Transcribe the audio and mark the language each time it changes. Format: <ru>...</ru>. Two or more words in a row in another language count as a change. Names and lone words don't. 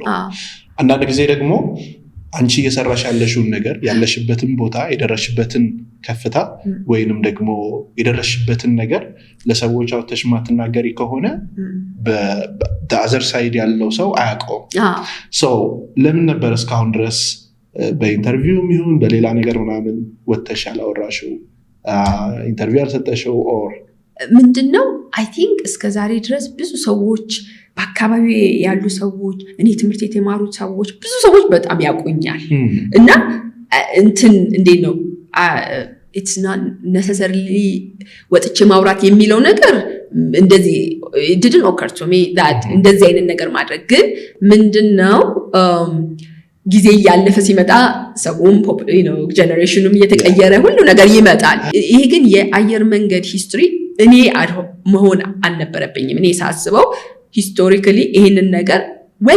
<am>አንዳንድ ጊዜ ደግሞ አንቺ እየሰራሽ ያለሽውን ነገር ያለሽበትን ቦታ የደረሽበትን ከፍታ ወይንም ደግሞ የደረሽበትን ነገር ለሰዎች አውጥተሽ ማትናገሪ ከሆነ በአዘር ሳይድ ያለው ሰው አያውቀውም። ለምን ነበር እስካሁን ድረስ በኢንተርቪውም ይሁን በሌላ ነገር ምናምን ወጥተሽ ያላወራሽው? ኢንተርቪው ያልሰጠሽው ኦር ምንድነው?</am> <en>I think</en> <am>እስከ ዛሬ ድረስ ብዙ ሰዎች በአካባቢ ያሉ ሰዎች እኔ ትምህርት የተማሩት ሰዎች ብዙ ሰዎች በጣም ያውቁኛል እና እንትን እንዴት ነው</am> <en>it's not necessarily</en> <am>ወጥቼ ማውራት የሚለው ነገር እንደዚህ</am> <en>it didn't occur to me that</en> <am>እንደዚህ አይነት ነገር ማድረግ ግን ምንድነው ጊዜ ያለፈ ሲመጣ ሰውም ጀነሬሽኑም እየተቀየረ ሁሉ ነገር ይመጣል። ይሄ ግን የአየር መንገድ ሂስትሪ እኔ መሆን አልነበረብኝም። እኔ ሳስበው ሂስቶሪካሊ ይሄንን ነገር ዌል</am>